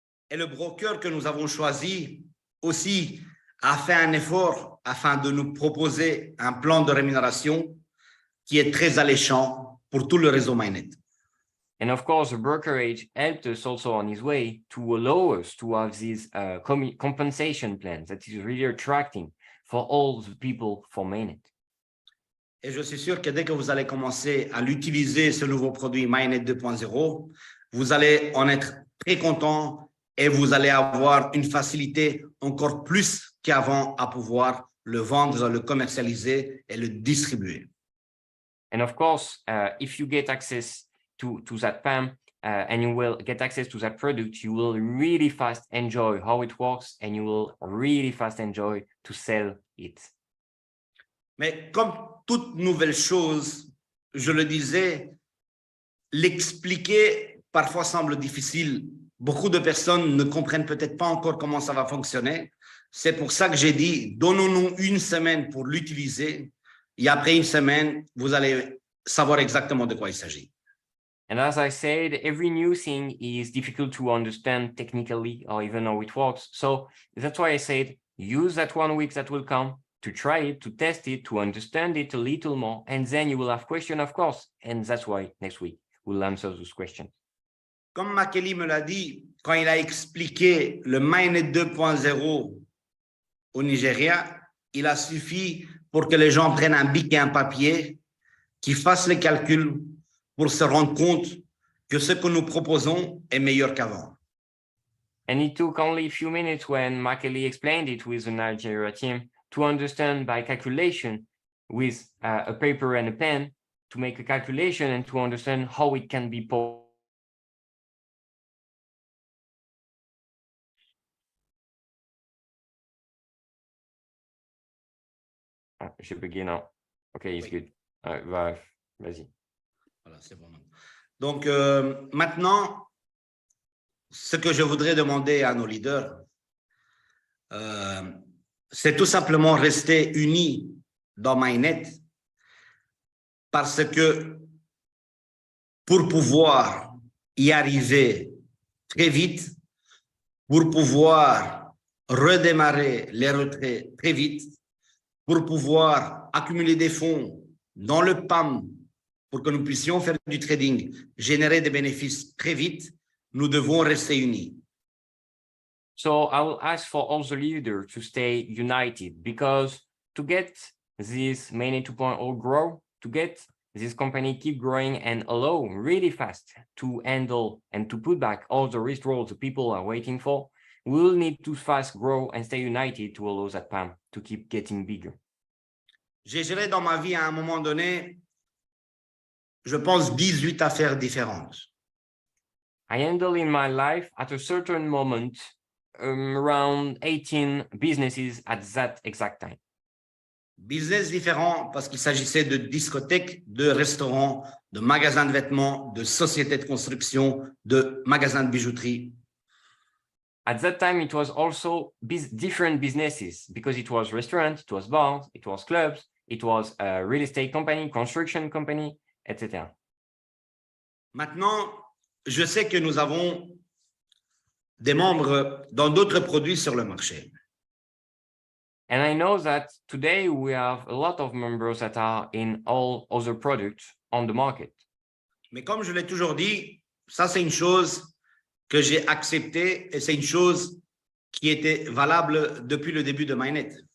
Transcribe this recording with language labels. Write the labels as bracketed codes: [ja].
[fr] Et le broker que nous avons choisi aussi a fait un effort afin de nous proposer un plan de rémunération qui est très alléchant pour tout le réseau MyNet. [en] And of course, the brokerage helped us also on his way to allow us to have this compensation plan that is really attracting for all the people for MyNet. [fr] Et je suis sûr que dès que vous allez commencer à l'utiliser, ce nouveau produit MyNet 2.0, vous allez en être très content et vous allez avoir une facilité encore plus qu'avant à pouvoir le vendre, le commercialiser et le distribuer. [en] And of course, if you get access to that PAM and you will get access to that product, you will really fast enjoy how it works and you will really fast enjoy to sell it. [fr] Mais comme toute nouvelle chose, je le disais, l'expliquer parfois semble difficile. Beaucoup de personnes ne comprennent peut-être pas encore comment ça va fonctionner. C'est pour ça que j'ai dit, donnons-nous une semaine pour l'utiliser. Et après une semaine, vous allez savoir exactement de quoi il s'agit. [en] And as I said, every new thing is difficult to understand technically or even how it works. So that's why I said, use that 1 week that will come to try it, to test it, to understand it a little more. And then you will have questions, of course. And that's why next week we'll answer those questions. [fr] Comme Makely me l'a dit, quand il a expliqué le Mainnet 2.0 au Nigeria, il a suffi pour que les gens prennent un bic et un papier, qu'ils fassent les calculs pour se rendre compte que ce que nous proposons est meilleur qu'avant. [en] And it took only a few minutes when Makely explained it with the Nigeria team to understand by calculation with a paper and a pen to make a calculation and to understand how it can be [fr] j'ai bugué, non. [en] OK, it's good. [fr] Vas-y. Voilà, c'est bon. Donc, maintenant, ce que je voudrais demander à nos leaders, c'est tout simplement rester unis dans Mainnet parce que pour pouvoir y arriver très vite, pour pouvoir redémarrer les retraits très vite, pour pouvoir accumuler des fonds dans le PAM pour que nous puissions faire du trading, générer des bénéfices très vite, nous devons rester unis. [en] So I will ask for all the leaders to stay united because to get this Mainnet 2.0 grow, to get this company keep growing and allow really fast to handle and to put back all the withdrawals the people are waiting for, we will need to fast grow and stay united to allow that PAM to keep getting bigger. [fr] J'ai géré dans ma vie à un moment donné, je pense, 18 affaires différentes. [en] I handle in my life at a certain moment around 18 businesses at that exact time. [fr] Business différents parce qu'il s'agissait de discothèques, de restaurants, de magasins de vêtements, de sociétés de construction, de magasins de bijouterie. [en] At that time, it was also different businesses because it was restaurants, it was bars, it was clubs, it was a real estate company, construction company, etc. [fr] Maintenant, je sais que nous avons des membres dans d'autres produits sur le marché. [en] And I know that today we have a lot of members that are in all other products on the market. [fr] Mais comme je l'ai toujours dit, ça c'est une chose que j'ai acceptée et c'est une chose qui était valable depuis le début de Mainnet.